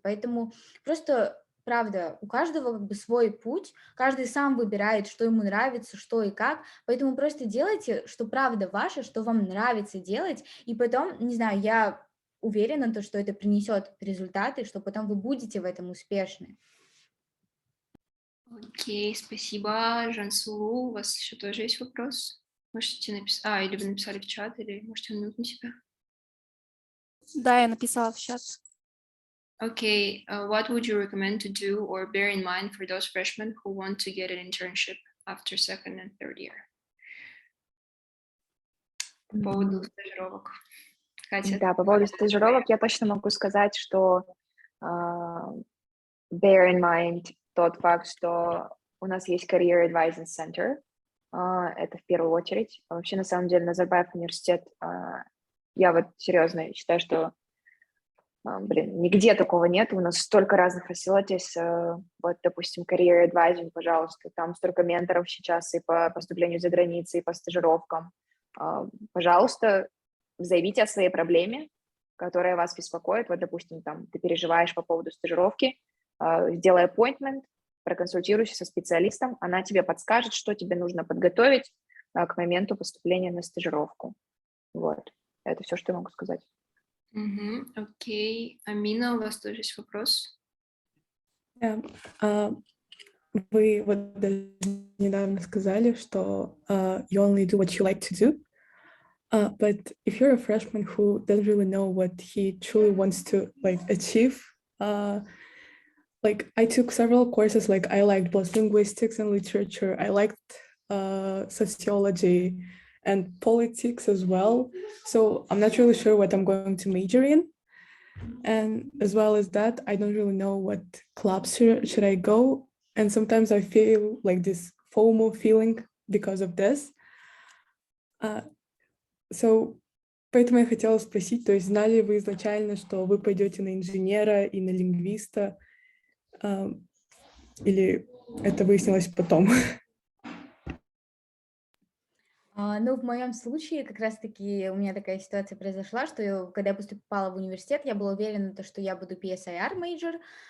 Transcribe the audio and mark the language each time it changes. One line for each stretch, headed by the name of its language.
Russian: Поэтому просто, правда, у каждого как бы свой путь, каждый сам выбирает, что ему нравится, что и как, поэтому просто делайте, что правда ваше, что вам нравится делать, и потом, не знаю, я уверена, то, что это принесет результаты, что потом вы будете в этом успешны. Окей, спасибо, Жансулу. У вас еще тоже есть вопрос? Можете написать, или вы написали в чат, или можете минут на себя. Да, я написала в чат.
English: Okay, what would you recommend to do or bear in mind for those freshmen who want to get an internship after second and third year?
Russian: По поводу стажировок. Катя? Да, по поводу стажировок я точно могу сказать, что
English: bear in mind
Russian: тот факт, что у нас есть Career Advising Center, Это в первую очередь. Вообще, на самом деле, Назарбаев университет, я вот серьезно считаю, что, нигде такого нет. У нас столько разных facilities. Вот, допустим, career advising, пожалуйста, там столько менторов сейчас и по поступлению за границей, и по стажировкам. Пожалуйста, заявите о своей проблеме, которая вас беспокоит. Вот, допустим, там ты переживаешь по поводу стажировки, сделай appointment, проконсультируйся со специалистом, она тебе подскажет, что тебе нужно подготовить к моменту поступления на стажировку. Вот, это все, что я могу сказать. Окей. Амина, у вас тоже есть вопрос? Вы вот даже недавно сказали, что
English: you only do what you like to do. But if you're a freshman who doesn't really know what he truly wants to achieve, I took several courses. Like I liked both linguistics and literature. I liked sociology and politics as well. So I'm not really sure what I'm going to major in. And as well as that, I don't really know what clubs should I go. And sometimes I feel like this FOMO feeling because of this.
Russian: Поэтому я хотела спросить, то есть знали вы изначально, что вы пойдете на инженера и на лингвиста, или это выяснилось потом? Ну, в моем случае как раз-таки у меня такая ситуация произошла, что когда я поступала в университет, я была уверена, что я буду PSIR major,